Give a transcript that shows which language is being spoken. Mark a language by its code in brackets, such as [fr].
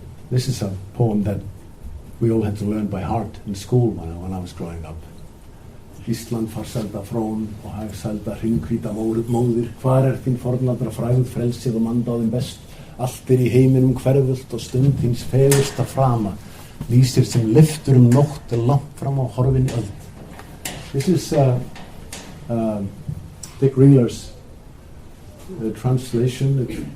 [en] This is a poem that we all had to learn by heart in school when I was growing up. [is] Ísland farsælda frón og hagsælda hringhvíta móðir, hvar þín fornaldra frægð, frelsið og mandáðin best, allt í heiminum hverfult og stund hins fegursta frama, lýsir sem lyftur nótt langt fram á horfinni öld. [en] This is Dick Ringler's translation.